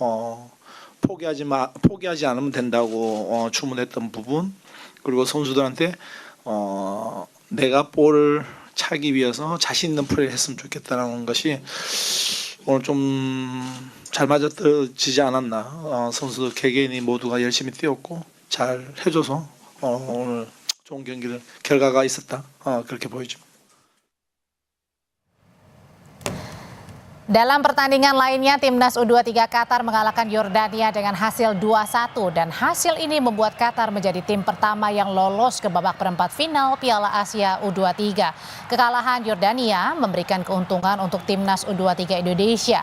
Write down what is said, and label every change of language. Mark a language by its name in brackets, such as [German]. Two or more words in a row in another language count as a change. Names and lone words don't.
[Korean] 포기하지 않으면 된다고 주문했던 부분 그리고 선수들한테 내가 볼을 차기 위해서 자신 있는 플레이를 했으면 좋겠다는 것이 오늘 좀 잘 맞아떨어지지 않았나. 선수들 개개인이 모두가 열심히 뛰었고 잘 해줘서 오늘 좋은 결과가 있었다. 그렇게 보여집니다. [Indonesian] Dalam pertandingan lainnya, Timnas U23 Qatar mengalahkan Yordania dengan hasil 2-1 dan hasil ini membuat Qatar menjadi tim pertama yang lolos ke babak perempat final Piala Asia U23. Kekalahan Yordania memberikan keuntungan untuk Timnas U23 Indonesia.